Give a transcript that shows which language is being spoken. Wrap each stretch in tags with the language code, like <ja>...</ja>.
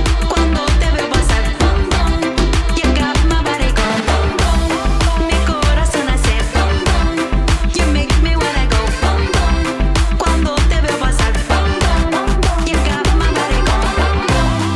<es>Cuando te veo pasar bum bum.</es> <en>You got my body going bum bum.</en> <es>Mi corazón hace bum bum.</es> <en>You make me wanna go bum bum.</en> <es>Cuando te veo pasar bum bum.</es> <en>You got my body going bum bum.</en>